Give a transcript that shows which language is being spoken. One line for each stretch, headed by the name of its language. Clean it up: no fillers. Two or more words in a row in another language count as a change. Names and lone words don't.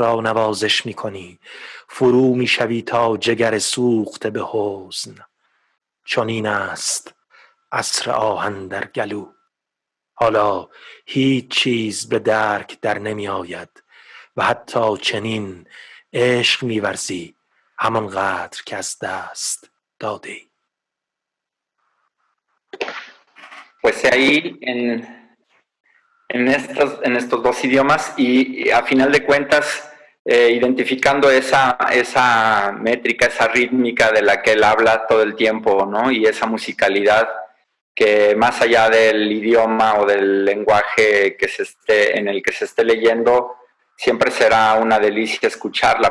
Persian: را نوازش می کنی فرو می شوی تا جگر سوخته به حزن چون این است عصر آهن در گلو حالا هیچ چیز به درک در نمی آید و حتی چنین عشق می ورزی همانقدر که از دست دادی
Spanish: pues ahí en estos dos idiomas y a final de cuentas identificando esa métrica, esa rítmica de la que él habla todo el tiempo, ¿no? Y esa musicalidad que más allá del idioma o del lenguaje en el que se esté leyendo, siempre será una delicia escucharla.